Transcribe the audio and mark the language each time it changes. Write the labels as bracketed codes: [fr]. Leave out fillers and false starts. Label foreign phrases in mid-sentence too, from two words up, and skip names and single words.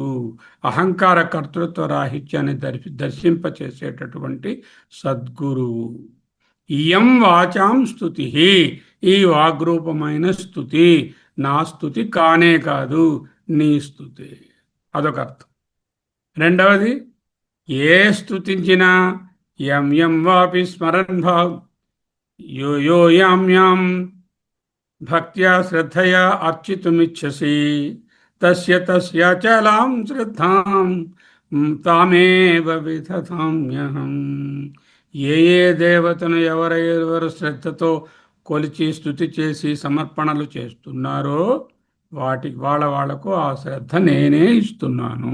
[te] అహంకార కర్తృత్వ రాహిత్యాన్ని దర్శింపచేసేటటువంటి సద్గురువు. [sa] ఇయం వాచాం స్తుతి, [te] ఈ వాగ్రూపమైన స్తుతి నా స్తుతి కానే కాదు, నీ స్తుతి. అదొక అర్థం. రెండవది, ఏ స్తుతించినా [sa] యం యం వాపి స్మరన్ భావ్ యో యో యాం యాం భక్త్యా శ్రద్ధయా అర్చితుమిచ్చసి తస్య తస్య చలాం శ్రద్ధాం తామేవ విదధామ్యహం. [te] ఏ ఏ దేవతను ఎవరెవరు శ్రద్ధతో కొలిచి స్తుతి చేసి సమర్పణలు చేస్తున్నారో వాళ్లకు ఆ శ్రద్ధ నేనే ఇస్తున్నాను.